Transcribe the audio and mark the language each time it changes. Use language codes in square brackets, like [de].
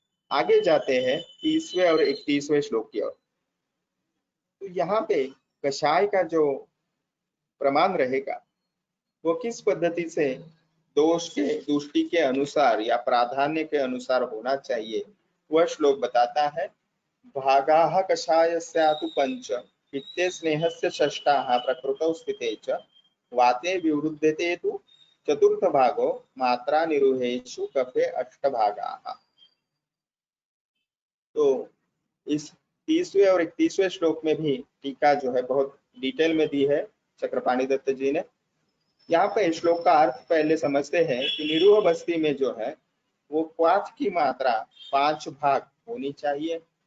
[hi] आगे जाते हैं 30वें और 31वें श्लोक की ओर। तो यहाँ पे कषाय का जो प्रमाण रहेगा वो किस पद्धति से दोष के दुष्टि के अनुसार या प्राधान्य के अनुसार होना चाहिए वह श्लोक बताता है। [sa] भागाः कषायस्यातु पंच पित्ते स्नेहस्य षष्ठाः प्रकृतौ स्थिते च वाते विवृद्धते तु चतुर्थ भागो मात्रा निरूहेषु कफे अष्टभागाः। [hi] तो इस 30वें और 31वें श्लोक में भी टीका जो है बहुत डिटेल में दी है चक्रपाणि दत्त जी ने। यहाँ पे श्लोक का अर्थ पहले समझते हैं कि निरूह बस्ती में जो है वो क्वाथ की मात्रा 5 भाग होनी चाहिए।